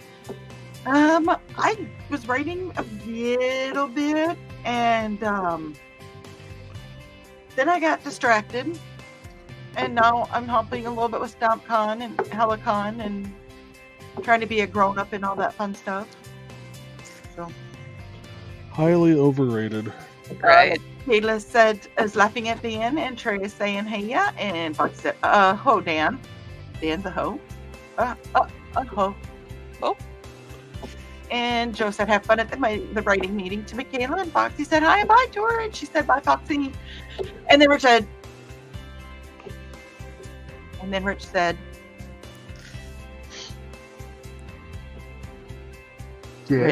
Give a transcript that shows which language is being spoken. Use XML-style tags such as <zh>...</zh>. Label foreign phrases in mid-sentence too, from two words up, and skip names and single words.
<en>I was writing a little bit, and then I got distracted, and now I'm helping a little bit with StompCon and Helicon and trying to be a grown-up and all that fun stuff. So Highly overrated. Right. Kayla said, is laughing at Dan, and Trey is saying, hey, yeah, and Fox said, ho, Dan. Dan's a ho. Ho. Oh. And Joe said, have fun at the writing meeting to Michaela, and Foxy said, hi and bye to her, and she said, bye, Foxy. And then Rich said, Yes.</en>